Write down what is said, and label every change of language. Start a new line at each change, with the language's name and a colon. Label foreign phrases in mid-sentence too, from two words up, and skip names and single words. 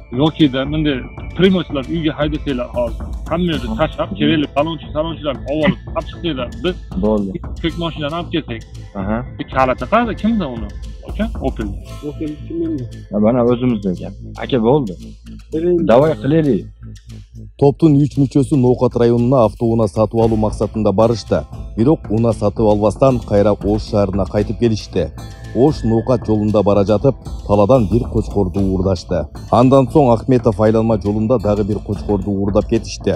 Uzbek: Yoki-da bunday primochlar uyga haydasanglar hozir. Hamma yerda tashlab, kerakli talonchilarni olib chiqsanglar, biz Bo'ldi. ko'k mashinani olib kelsak. Aha. Kaliti qayerda? Kimda uni? Aka, Opel. Opel kimda? Mana o'zimizda ekan. Aka bo'ldi. Davay qilaylik.
Kyrgyz: Топтун 3 мүчөсү Ноокат районуна автоунаа сатып алуу максатында барышты. Бирок унаа сатып албастан кайра Ош шаарына кайтып келишти. Ош Ноокат жолунда бара жатып, таладан бир кочкорду уурдашты. Андан соң Ахметов айланма жолунда дагы бир кочкорду уурдап кетишти.